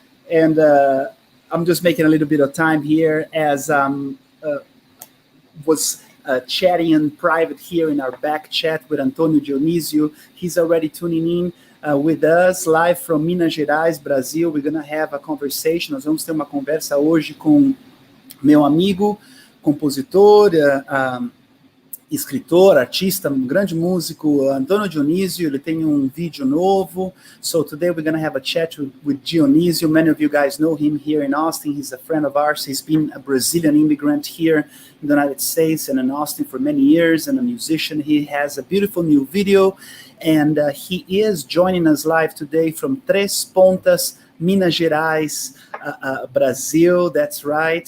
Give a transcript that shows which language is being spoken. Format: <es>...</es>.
<en>And I'm just making a little bit of time here as was chatting in private here in our back chat with Antonio Dionisio. He's already tuning in with us live from Minas Gerais, Brasil. We're going to have a conversation.</en> <pt>Nós vamos ter uma conversa hoje com meu amigo, compositor, escritor, artista, um grande músico, Antonio Dionisio. Ele tem um vídeo novo.</pt> <en>So today we're going to have a chat with Dionisio. Many of you guys know him here in Austin. He's a friend of ours. He's been a Brazilian immigrant here in the United States and in Austin for many years, and a musician. He has a beautiful new video, and he is joining us live today from Três Pontas, Minas Gerais, Brazil. That's right.</en>